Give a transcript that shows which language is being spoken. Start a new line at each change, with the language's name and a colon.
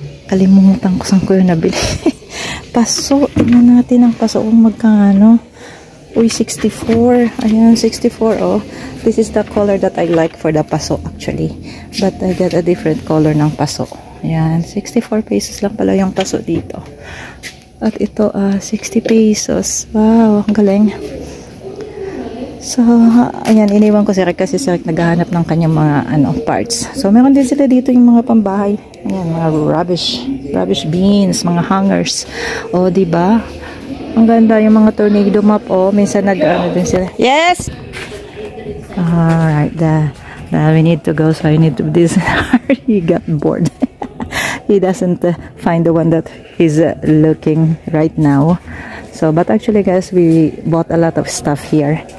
Filipino: Kalimutan ko saan ko yung nabili. Paso, tingnan natin ang paso kung magkano. Uy, 64. Ayan, 64.
English: This is the color that I like for the paso actually. But I got a different color
Filipino: ng paso. Ayan, 64 pesos lang pala yung paso dito. At ito, 60 pesos. Wow, ang galing. So, ayan, iniwan ko si Rick kasi si Rick naghahanap ng kanyang mga parts. So, meron din sila dito yung mga pambahay. Ayan, mga rubbish bins, mga hangers. Diba? Ang ganda yung mga tornado map. Minsan din sila. Yes!
English: Alright, we need to go, so I need to do this. He got bored. He doesn't find the one that he's looking right now. So, but actually guys, we bought a lot of stuff here.